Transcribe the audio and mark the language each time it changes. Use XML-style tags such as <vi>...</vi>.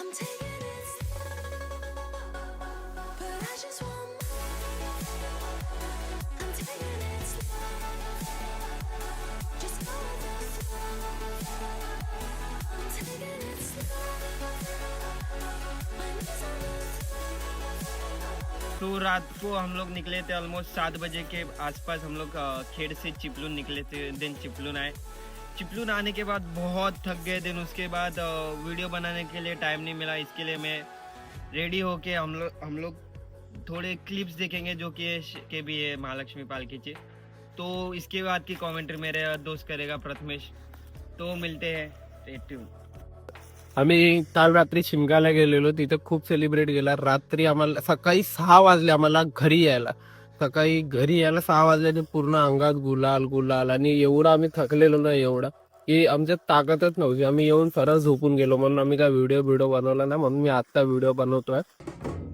<en>I'm taking it slow, but I just want more. I'm taking it slow, just go with the flow. I'm taking it slow, I'm losing the</en> <hi>तो रात को हम लोग निकले थे almost 7 बजे के आसपास. हम लोग खेड़ से चिपलून निकले थे. देन चिपलून आए. चिपलून आने के बाद बहुत थक गए. दिन उसके बाद वीडियो बनाने के लिए टाइम नहीं मिला. इसके लिए मैं रेडी होके हम लोग थोड़े क्लिप्स देखेंगे जो कि भी है महालक्ष्मी पालकी के. तो इसके बाद की कमेंट्री मेरे दोस्त करेगा प्रथमेश. तो मिलते हैं. Stay tune.</hi> <mr>आम्ही काल रात्री शिमगाला गेलेलो, तिथे खूप सेलिब्रेट केला. रात्री आम्हाला सकाळी 6 वाजले आम्हाला घरी यायला. 6 वाजल्याने पूर्ण अंगात गुलाल आणि एवढा आम्ही थकलेलो ना, एवढा की आमच्यात ताकदच नव्हती. आम्ही येऊन सरळ झोपून गेलो. म्हणून आम्ही काय व्हिडिओ बनवला ना, म्हणून मी आता व्हिडिओ बनवतोय.</mr>